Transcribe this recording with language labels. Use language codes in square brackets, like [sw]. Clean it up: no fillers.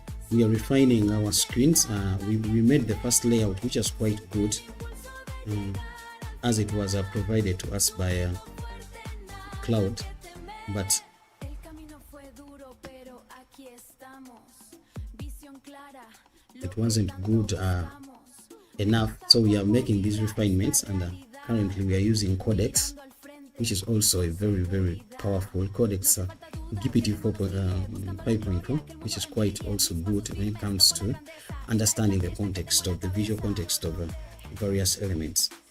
[en] We are refining our screens. We made the first layout, which is quite good. as it was provided to us by cloud, but [es] El camino fue duro, pero aquí estamos. Visión clara, [en] it wasn't good enough, so we are making these refinements, and currently we are using codex, which is also a very, very powerful codex, GPT 5.2, which is quite also good when it comes to understanding the context of the visual context of various elements.